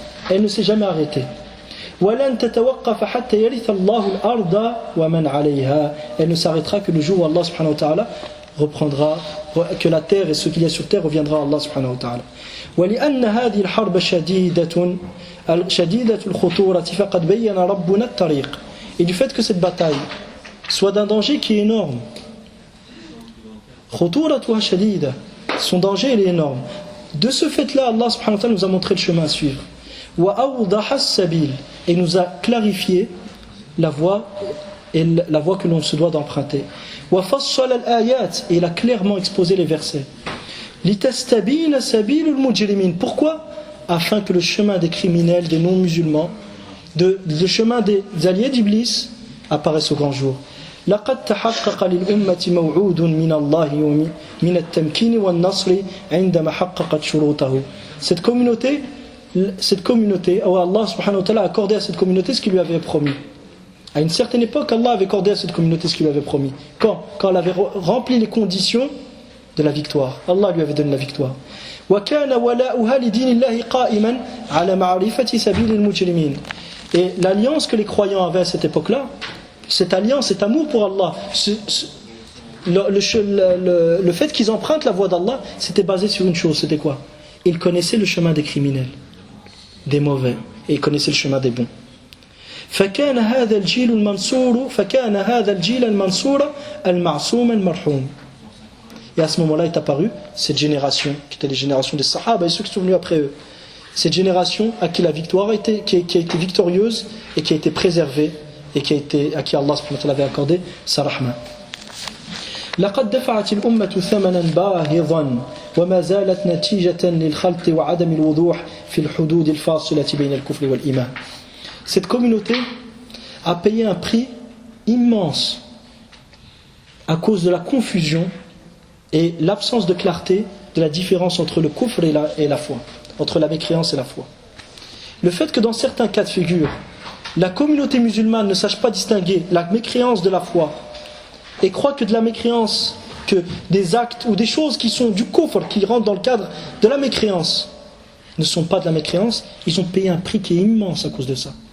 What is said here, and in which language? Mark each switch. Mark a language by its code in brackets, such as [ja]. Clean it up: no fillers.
[fr] Elle ne s'est jamais arrêtée. Elle ne s'arrêtera que le jour où Allah subhanahu wa ta'ala reprendra, que la terre et ce qu'il y a sur terre reviendra à Allah subhanahu wa ta'ala. [ar] ولأن هذه الحرب شديدة الخطورة فقد بين ربنا الطريق. [fr] Et du fait que cette bataille soit d'un danger qui est énorme, [ar] خطورتها شديدة, [fr] son danger il est énorme. De ce fait-là, Allah subhanahu wa ta'ala nous a montré le chemin à suivre. [ar] وأوضح السبيل, [fr] et nous a clarifié la voie que l'on se doit d'emprunter. [ar] وفصل الآيات, [fr] et il a clairement exposé les versets. [ar] لتستبين سبيل المجرمين. [fr] Pourquoi? Afin que le chemin des criminels, des non-musulmans, le chemin des alliés d'Iblis apparaisse au grand jour. [ar] لقد تحقق للأمة موعود من الله ومن التمكين والنصر عندما حققت شروطه. [fr] Cette communauté, Allah subhanahu wa ta'ala a accordé à cette communauté ce qu'il lui avait promis. À une certaine époque, Allah avait accordé à cette communauté ce qu'il lui avait promis. Quand elle avait rempli les conditions de la victoire, Allah lui avait donné la victoire. [ar] وكان ولاؤها لدين الله قائما على معرفة سبيل المجرمين. [fr] Et l'alliance que les croyants avaient à cette époque-là, cette alliance, cet amour pour Allah, le fait qu'ils empruntent la voie d'Allah, c'était basé sur une chose, c'était quoi? Ils connaissaient le chemin des criminels, des mauvais, et ils connaissaient le chemin des bons. [ar] فكان هذا الجيل المنصور المعصوم المرحوم. [fr] Et à ce moment-là est apparue cette génération, qui était les générations des Sahaba et ceux qui sont venus après eux. Cette génération à qui la victoire qui a été victorieuse et qui a été préservée et à qui Allah subhanahu wa ta'ala avait accordé sa rahma. [ar] لقد دفعت الأمة ثمنا باهظا وما زالت نتيجة للخلط وعدم الوضوح في الحدود الفاصلة بين الكفر والإيمان. [fr] Cette communauté a payé un prix immense à cause de la confusion et l'absence de clarté de la différence entre le kufr et la foi, entre la mécréance et la foi. Le fait que dans certains cas de figure, la communauté musulmane ne sache pas distinguer la mécréance de la foi et croit que de la mécréance, que des actes ou des choses qui sont du kufr, qui rentrent dans le cadre de la mécréance, ne sont pas de la mécréance, ils ont payé un prix qui est immense à cause de ça.